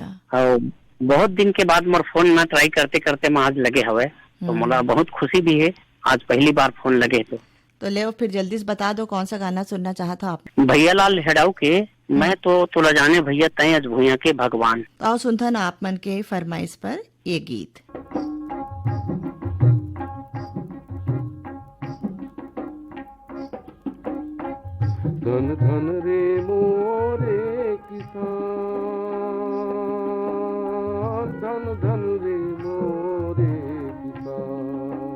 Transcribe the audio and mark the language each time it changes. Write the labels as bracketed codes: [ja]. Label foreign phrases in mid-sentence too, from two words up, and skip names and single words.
[hne] और बहुत दिन के बाद मोर फोन में ट्राई करते करते मैं आज लगे हवे, तो मोला बहुत खुशी भी है आज पहली बार फोन लगे। तो ले फिर जल्दी से बता दो कौन सा गाना सुनना चाहता आप? भैया लाल हेड़ाऊ के मैं तो तुला जाने भैया तय आज भूया के भगवान। आओ सुनता ना आप मन के फरमाइश पर ये गीत। धन धन रे मोरे किसान, धन धन रे मोरे किसान।